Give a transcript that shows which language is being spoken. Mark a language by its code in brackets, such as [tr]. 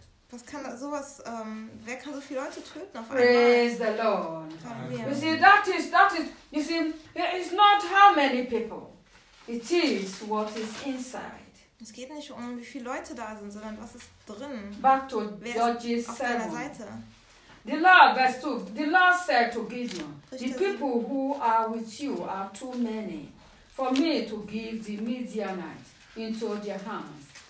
[de] Was kann sowas, wer kann so viele Leute töten auf [en] praise [de] einmal? [en] Praise the Lord. Amen. You see, that is, you see, it's not how many people. It is what is inside. [de] Es geht nicht um, wie viele Leute da sind, sondern was ist drin. [en] Back to Judges [de] 7. Auf Seite. [en] The Lord, verse 2, the Lord said to Gideon, the people who are with you are too many for me to give the Midianites into their hands.